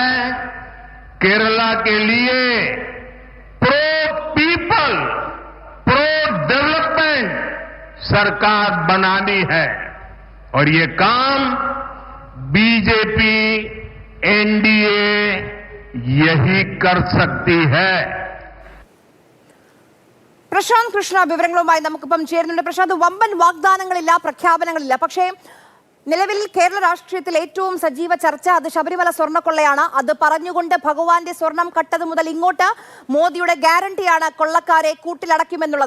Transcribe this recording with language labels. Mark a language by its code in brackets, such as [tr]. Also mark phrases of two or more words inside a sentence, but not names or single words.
[hi] केरला के लिए [en] pro people, pro development [hi] सरकार बनानी है. और ये काम बीजेपी, एनडीए यही कर सकती है. [ml] പ്രശാന്ത് കൃഷ്ണ വിവരങ്ങളുമായി നമുക്കിപ്പം ചേരുന്നുണ്ട്. പ്രശാന്ത്, വമ്പൻ വാഗ്ദാനങ്ങളില്ല, പ്രഖ്യാപനങ്ങളില്ല. പക്ഷേ നിലവിൽ കേരള രാഷ്ട്രീയത്തിൽ ഏറ്റവും സജീവ ചർച്ച അത് ശബരിമല സ്വർണ്ണക്കൊള്ളയാണ്. അത് പറഞ്ഞുകൊണ്ട് ഭഗവാന്റെ സ്വർണം കട്ടത് മുതൽ ഇങ്ങോട്ട് മോദിയുടെ ഗ്യാരണ്ടിയാണ് കൊള്ളക്കാരെ കൂട്ടിലടയ്ക്കുമെന്നുള്ളത്.